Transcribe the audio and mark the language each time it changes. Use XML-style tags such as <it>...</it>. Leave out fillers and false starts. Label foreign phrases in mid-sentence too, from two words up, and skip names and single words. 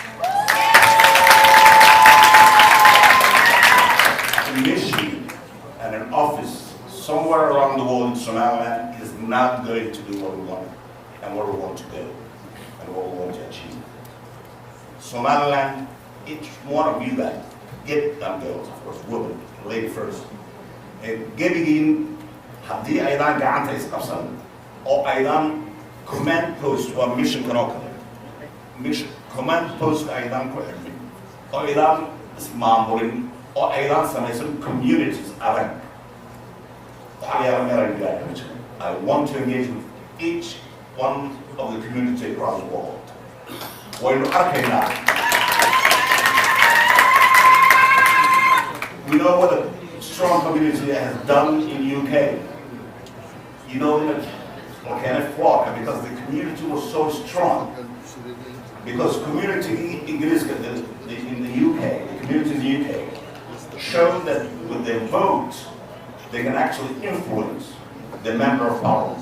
<en>A mission and an office somewhere around the world in Somaliland is not going to do what we want and where we want to go and what we want to achieve. Somaliland, each one of you guys, get them girls, of course, women, lady first.</en> <so>Gebigin, haddii aydan gacanta isqabsan oo aydan</so> <en>command post</en> <so>waa mission kanoo kale.</so> <en>Mission command post</en> <so>aydan ku xirmin oo aydan ismaamulin oo aydan samaysan communities adag.</so> <en>I want to engage with each one of the community across the world.</en> <so>Waynu arkaynaa.</so> <en>We know what a strong community has done in the UK. You know, in a volcanic flock, because the community was so strong. Because community in the UK, the community in the UK, showed that with their vote, they can actually influence the member of parliament.</en>